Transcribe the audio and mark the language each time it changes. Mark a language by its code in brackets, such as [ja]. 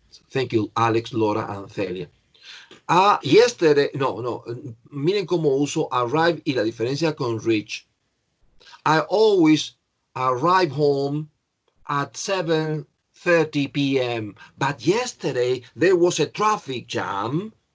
[en] Thank you, Alex, Laura, and Celia. [es] Yesterday, no, miren cómo uso arrive y la diferencia con reach. [en] I always arrive home at 7:30 p.m. But yesterday there was a traffic jam.